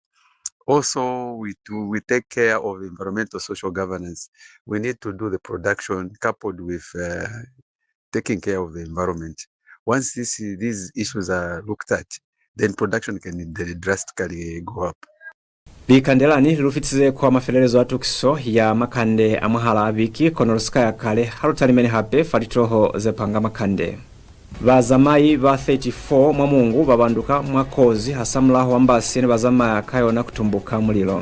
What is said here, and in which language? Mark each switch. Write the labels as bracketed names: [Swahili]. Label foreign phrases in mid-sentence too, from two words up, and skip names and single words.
[English] Also, we take care of environmental social governance. We need to do the production coupled with taking care of the environment. Once these issues are looked at, then production can drastically go up. [Lozi] Likandelani lilufitize kwa mafelelezo atukiso ya makande amwahala abiki konoruska ya kale halutalimene hape falitoho zepanga makande. Bazamai ba 34 mwa Mungu babanduka mwakozi hasamulaho ambasi ne bazamaya kayona kutumbuka mulilo.